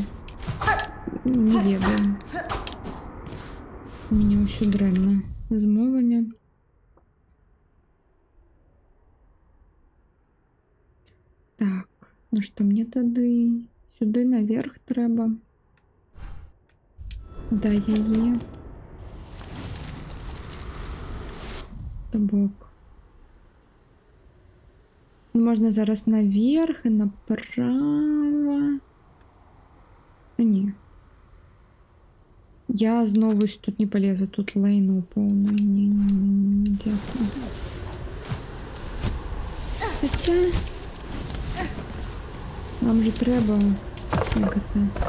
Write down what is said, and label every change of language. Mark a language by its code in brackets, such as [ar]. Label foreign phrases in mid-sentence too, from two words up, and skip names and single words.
[be] Не ведаю. У меня ўсё дрэнна з мовамі. Так, ну што мне тады сюды наверх трэба. Да, яе. Табок. Можна зараз наверх і направо. [uk] Ні. Я знову тут не полезу, тут лайну повно. Ні, дякую. Хоча нам же треба Як це?